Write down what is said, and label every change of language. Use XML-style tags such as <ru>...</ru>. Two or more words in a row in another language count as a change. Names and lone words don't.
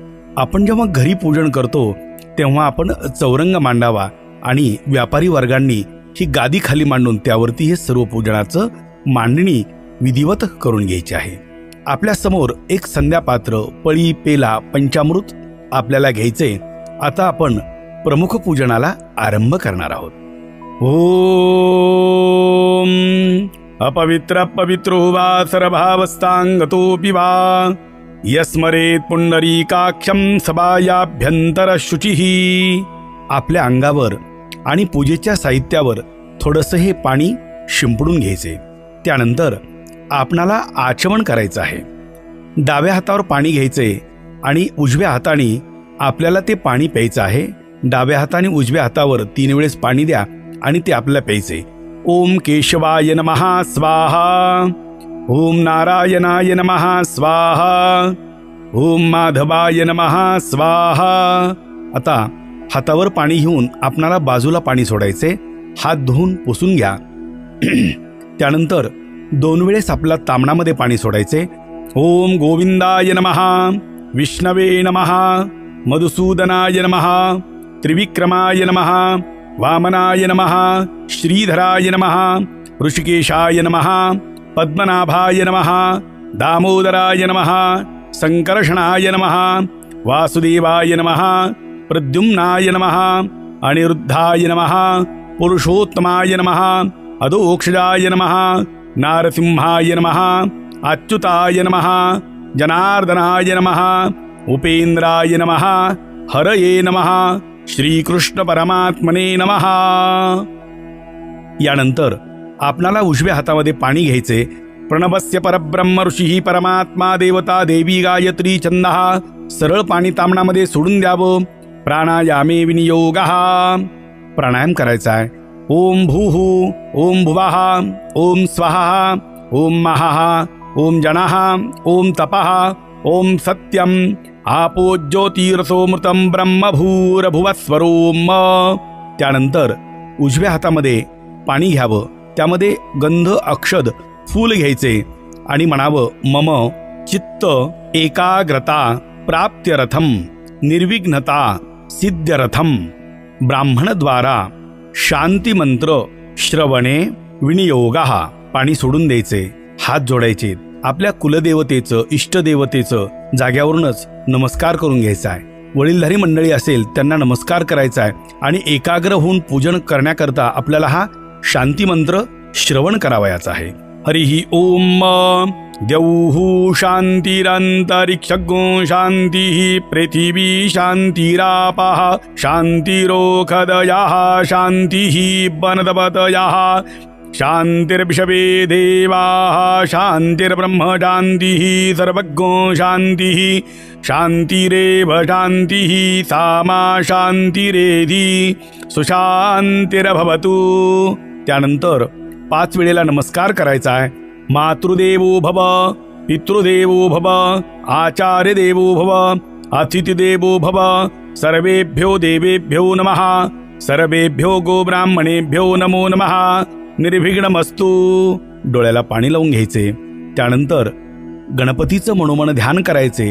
<mr>आपण जेव्हा घरी पूजन करतो तेव्हा आपण चौरंग मांडावा आणि व्यापारी वर्गांनी ही गादी खाली मांडून त्यावरती हे सर्व पूजनाचं मांडणी विधिवत करून घ्यायची आहे. आपल्या समोर एक संध्यापात्र, पळी, पेला, पंचामृत आपल्याला घ्यायचे. आता आपण प्रमुख पूजनाला आरंभ करणार आहोत.</mr> <sa>ओम अपवित्र पवित्रो वा सर्भावस्थांगतोऽपि वा यस्मरेत पुंडरीकाक्षं सभायाभ्यंतर शुचिः.</sa> <mr>आपल्या अंगावर आणि पूजेच्या साहित्यावर थोडंसं हे पाणी शिंपडून घ्यायचे. त्यानंतर आपणाला आचमन करायचं आहे. डाव्या हातावर पाणी घ्यायचे आणि उजव्या हाताने आपल्याला ते पाणी प्यायचं आहे. डाव्या हाताने उजव्या हातावर 3 वेळेस पाणी द्या आणि ते आपल्याला प्यायचे.</mr> <sa>ओम केशवाय नमः स्वाहा. ओम नारायणाय नमः स्वाहा. ओम माधवाय नमः स्वाहा.</sa> <mr>आता हातावर पाणी घेऊन आपणाला बाजूला पाणी सोडायचे. हात धुवून पुसून घ्या. त्यानंतर 2 वेळेस आपल्या तामणामध्ये पाणी सोडायचे.</mr> <sa>ओम गोविंदाय नमः, विष्णवे नमः, मधुसूदनाय नमः, त्रिविक्रमाय नमः, वामनाय नमः, श्रीधराय नमः, ऋषिकेशाय नमः, पद्मनाभाय नमः, दामोदराय नमः, संकर्षणाय नमः, वासुदेवाय नमः, प्रद्युम्नाय नमः, अनिरुद्धाय नमः, पुरुषोत्तमाय नमः, अधोक्षजाय नमः, नारसिंहाय नमः, अच्युताय नमः, जनार्दनाय नमः, उपेंद्राय नमः, हरये नमः, श्रीकृष्ण परमात्मने नमः.</sa> <mr>यानंतर आपणाला उजव्या हातामध्ये पाणी घ्यायचे.</mr> <sa>प्रणवस्य परब्रह्म ऋषी परमात्मा देवता देवी गायत्री छंदः.</sa> <mr>सरळ पाणी तामणामध्ये सोडून द्यावं.</mr> <sa>प्राणायामे विनियोगः.</sa> <mr>प्राणायाम करायचा आहे.</mr> <sa>ओम भूः, ओम भुवः, ओम स्वः, ओम महः, ओम जनः, ओम तपः, ओम सत्यम, आपो ज्योतिरसोमृतम ब्रह्म भूरभुवस्वरोम।</sa> <mr>त्यानंतर उजव्या हातामध्ये पाणी घ्यावं, त्यामध्ये गंध, अक्षद, फूल घ्यायचे आणि म्हणावं</mr> <sa>मम चित्त एकाग्रता प्राप्त्यरथम निर्विघ्नता सिद्ध्यरथम ब्राह्मणद्वारा शांती मंत्र श्रवणे विनियोगाः।</sa> <mr>पाणी सोडून द्यायचे, हात जोडायचे, आपल्या कुलदेवतेचं, इष्टदेवतेचं जाग्यावरूनच नमस्कार करून घ्यायचा आहे। वडीलधारी मंडळी असेल त्यांना नमस्कार करायचा आहे आणि एकाग्र होऊन पूजन करण्याकरता आपल्याला हा शांती मंत्र श्रवण करावयाचा आहे।</mr> <sa>हरिः ओम द्यौः शान्तिरन्तरिक्षगो शान्तिः पृथिवी शान्तिरापः शान्तिरोषधयः शान्तिः वनस्पतयः शान्तिर्विश्वे देवाः शान्तिर्ब्रह्म शान्तिः सर्वज्ञो शान्तिः शान्तिरेव शान्तिः सामा शान्तिरेधि सुशान्तिर्भवतु।</sa> <mr>त्यानंतर 5 वेळेला नमस्कार करायचा आहे।</mr> <sa>मातृदेवो भव, पितृदेवो भव, आचार्य देवो भव, अतिथिदेवो भव, सर्वेभ्यो देवेभ्यो नमः, सर्वेभ्यो गोब्राह्मणेभ्यो नमो नमः, निर्विघ्नमस्तु।</sa> <mr>डोळ्याला पाणी लावून घ्यायचे। त्यानंतर गणपतीचं मनोमन ध्यान करायचे।</mr>